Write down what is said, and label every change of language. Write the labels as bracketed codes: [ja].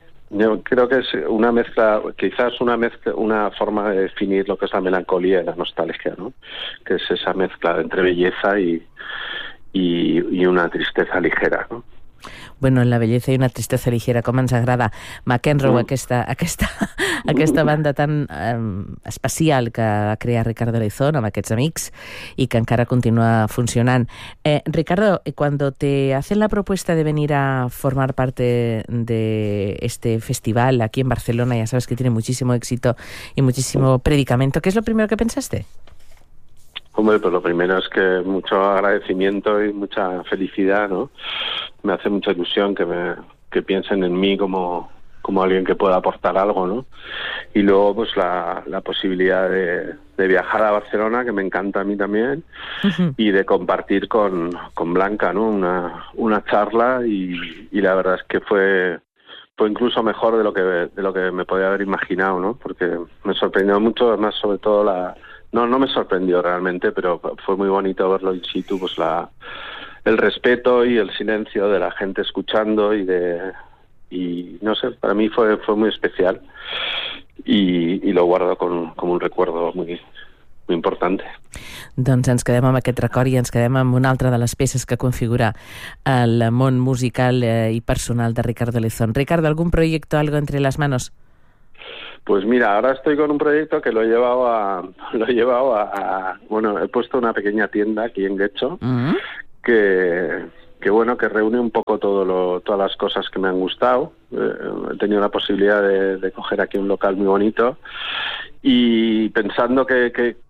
[es] Yo creo que es una mezcla, quizás una forma de definir lo que es la melancolía y la nostalgia, ¿no? Que es esa mezcla entre belleza y una tristeza ligera, ¿no? Bueno, la belleza y una tristeza ligera, [ca] com ens agrada McEnroe, aquesta banda tan especial que va crear Ricardo Lezón amb aquests amics i que encara continua funcionant. [es] Ricardo, cuando te hacen la propuesta de venir a formar parte de este festival aquí en Barcelona, ya sabes que tiene muchísimo éxito y muchísimo predicamento, ¿qué es lo primero que pensaste? Hombre, pues lo primero es que mucho agradecimiento y mucha felicidad, ¿no? Me hace mucha ilusión que piensen en mí como alguien que pueda aportar algo, ¿no? Y luego, pues la posibilidad de viajar a Barcelona, que me encanta a mí también, y de compartir con Blanca, ¿no? Una charla y la verdad es que fue incluso mejor de lo que me podía haber imaginado, ¿no? Porque me sorprendió mucho, además, sobre todo la... No me sorprendió realmente, pero fue muy bonito verlo in situ, pues el respeto y el silencio de la gente escuchando y no sé, para mí fue muy especial y lo guardo como un recuerdo muy, muy importante. [ca] Doncs ens quedem amb aquest record i ens quedem amb una altra de les peces que configura el món musical i personal de Ricardo Lezón. Ricardo, algun projecte, [es] algo entre [ca] les manos? [es] Pues mira, ahora estoy con un proyecto que lo he llevado a, he puesto una pequeña tienda aquí en Guecho, que reúne un poco todas las cosas que me han gustado. He tenido la posibilidad de coger aquí un local muy bonito y pensando que